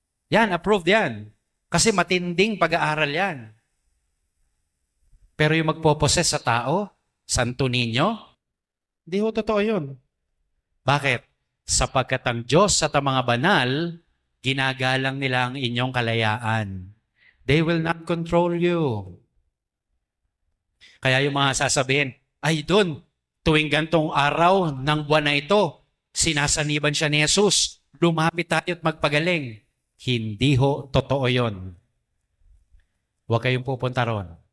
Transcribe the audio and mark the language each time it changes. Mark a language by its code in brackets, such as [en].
[tl] Yan, approved yan. Kasi matinding pag-aaral yan. Pero yung magpoposes sa tao, Santo Niño, hindi ho totoo yun. Bakit? Sapagkat ang Diyos at ang mga banal, ginagalang nila ang inyong kalayaan. [en] They will not control you. [tl] Kaya yung mga sasabihin, ay doon, tuwing gantong araw ng buwan na ito, sinasaniban siya ni Jesus. Lumapit tayo at magpagaling. Hindi ho totoo yon. Huwag kayong pupunta ron.